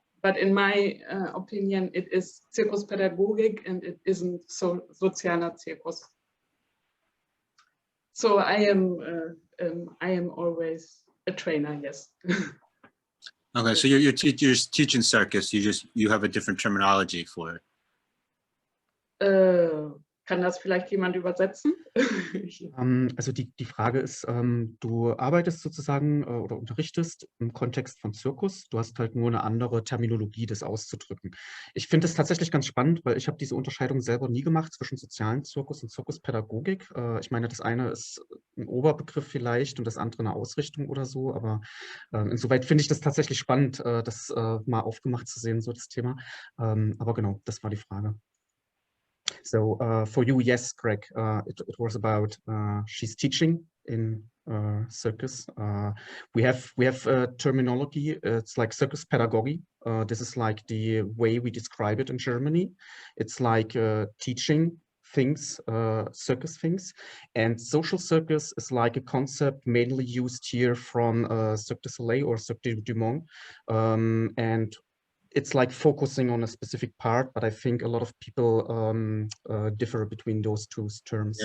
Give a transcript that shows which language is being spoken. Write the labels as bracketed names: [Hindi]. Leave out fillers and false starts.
[English] But in my opinion, it is Zirkuspädagogik and it isn't sozialer Zirkus. So I am always a trainer, yes. Okay, so you're teaching circus. You have a different terminology for it. [German] Kann das vielleicht jemand übersetzen? Also die Frage ist, du arbeitest sozusagen oder unterrichtest im Kontext von Zirkus. Du hast halt nur eine andere Terminologie, das auszudrücken. Ich finde es tatsächlich ganz spannend, weil ich habe diese Unterscheidung selber nie gemacht zwischen sozialen Zirkus und Zirkuspädagogik. Ich meine, das eine ist ein Oberbegriff vielleicht und das andere eine Ausrichtung oder so, aber insoweit finde ich das tatsächlich spannend, das mal aufgemacht zu sehen, so das Thema. Aber genau, das war die Frage. [English] So for you, yes, Greg, it was about she's teaching in circus. We have terminology. It's like circus pedagogy. This is like the way we describe it in Germany. It's like teaching things, circus things, and social circus is like a concept mainly used here from Cirque du Soleil or Cirque du Monde, and it's like focusing on a specific part, but I think a lot of people differ between those two terms.